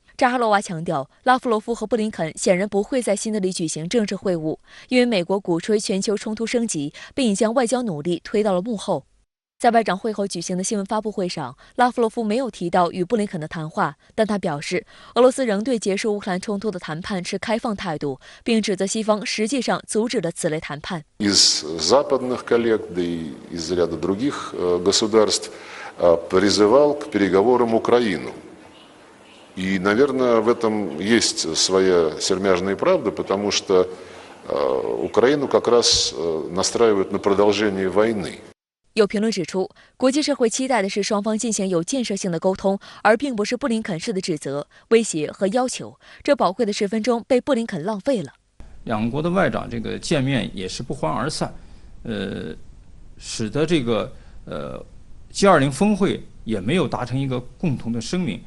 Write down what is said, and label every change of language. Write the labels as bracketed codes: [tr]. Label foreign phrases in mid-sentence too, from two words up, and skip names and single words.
[zh] 扎哈罗娃强调，拉夫罗夫和布林肯显然不会在新德里举行政治会晤，因为美国鼓吹全球冲突升级，并已将外交努力推到了幕后。在外长会后举行的新闻发布会上，拉夫罗夫没有提到与布林肯的谈话，但他表示，俄罗斯仍对结束乌克兰冲突的谈判持开放态度，并指责西方实际上阻止了此类谈判。 [ru] Из западных коллег, да и из ряда других государств призывал к переговорам Украину. И, наверное, в этом есть своя сермяжная правда, потому что Украину как раз настраивают на продолжение войны. [zh] 有评论指出，国际社会期待的是双方进行有建设性的沟通，而并不是布林肯式的指责、威胁和要求。这宝贵的10分钟被布林肯浪费了。两国的外长这个见面也是不欢而散，使得这个G20峰会也没有达成一个共同的声明。